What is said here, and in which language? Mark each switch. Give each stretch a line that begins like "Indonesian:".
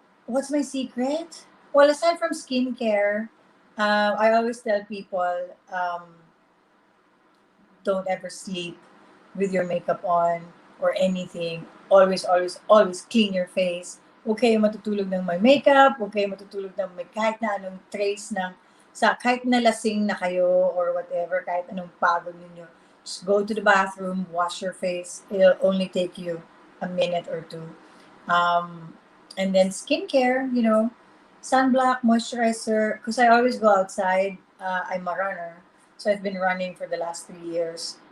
English: What's my secret? Well, aside from skincare, I always tell people, don't ever sleep with your makeup on or anything. Always, always, always clean your face.
Filipino: Huwag kayo matutulog ng may makeup, huwag kayo matutulog ng may kahit na anong trace ng sa kahit na lasing na kayo or whatever, kahit anong pagod ninyo.
English: Just go to the bathroom, wash your face. It'll only take you a minute or two. And then skincare, sunblock, moisturizer, because I always go outside. I'm a runner. So I've been running for the last 3 years.